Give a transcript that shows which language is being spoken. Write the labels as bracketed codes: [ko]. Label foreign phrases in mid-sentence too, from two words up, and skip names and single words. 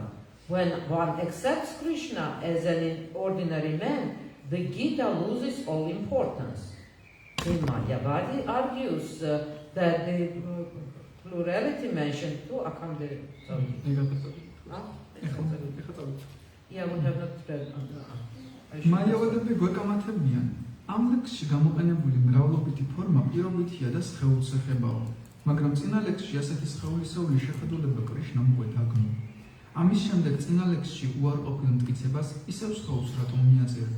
[en] When one accepts Krishna as an ordinary man, the Gita loses all importance. The Mayavadi argues that the plurality mentioned too. Yeah, we have not read. [ka] მაიავადები გვეკამათებიან. ამ ლექსში გამოყენებული მრავლობითი ფორმა პირობითია და სხეულს ეხებაო, მაგრამ წინა ლექსში ასეთი სხეულისეული შეხედულება კრიშნამ გვეთაგნო. ამის შემდეგ წინა ლექსში უარყოფილ მტკიცებას ისევ სხეულს რატომ მიაწერდა.